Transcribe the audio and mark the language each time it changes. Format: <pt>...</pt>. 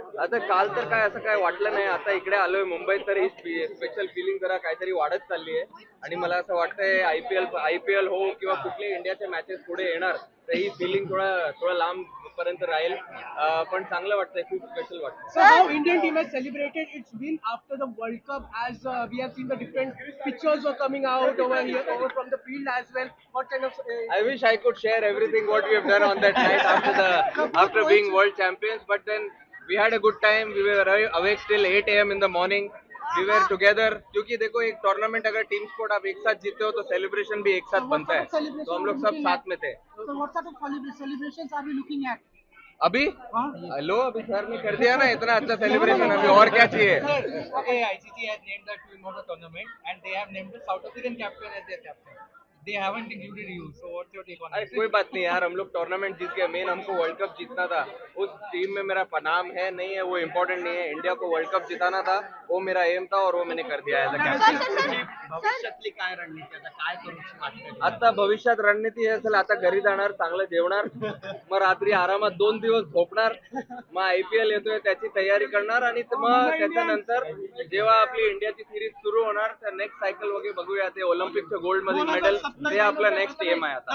<mr>आता काल तर काय असं काय वाटलं नाही, आता इकडे आलोय मुंबईत तर ही स्पेशल फिलिंग जरा काहीतरी वाढत चालली आहे, आणि मला असं वाटतंय आयपीएल हो किंवा कुठले इंडियाचे मॅचेस पुढे येणार तर ही फिलिंग थोडा लांब पर्यंत राहील, पण चांगलं वाटतंय, खूप स्पेशल वाटतं.</mr> <en>So how Indian team has celebrated its win after the World Cup, as we have seen the different pictures were coming out over here, over from the field as well. What kind of I wish I could share everything what we have done on that night after being world champions, but then we had a good time. We were awake till 8 a.m. in the morning. We were together,</en> <hi>क्योंकि देखो एक tournament अगर team sport आप एक साथ जीते हो तो सेलिब्रेशन भी एक साथ बनता है, तो हम लोग सब साथ में थे.</hi> <en>So what sort of celebrations are we looking at?</en> <hi>अभी लो अभी सर ने कर दिया ना इतना अच्छा सेलिब्रेशन, अभी और क्या चाहिए.</hi> <en>Okay, ICC has named the team of the tournament and they have named the South African captain as their captain. They haven't included you. So what's your take on</en> <hi>अरे</hi> <en>it?</en> <hi>कोई बात नहीं यार, हम लोग टूर्नामेंट जीत गए, main हमको world cup जीतना था. उस टीम में मेरा नाम है नहीं है वो इम्पोर्टेंट नहीं है, इंडिया को वर्ल्ड कप जिताना था, वो मेरा एम था और वो मैंने कर दिया एज अ कॅप्टन.</hi> <mr>भविष्यातली काय रणनीती आता काय करूची वाटते? आता भविष्यात रणनीती हे असेल, आता घरी जाणार, चांगलं जेवणार, मग रात्री आरामात 2 दिवस झोपणार, मग IPL येतोय त्याची तयारी करणार, आणि मग त्याच्यानंतर जेव्हा आपली इंडियाची सिरीज सुरू होणार तर नेक्स्ट सायकल वगैरे बघूया, ते ऑलिम्पिकचं गोल्ड मध्ये मेडल ते आपला नेक्स्ट एम आहे. आता</mr>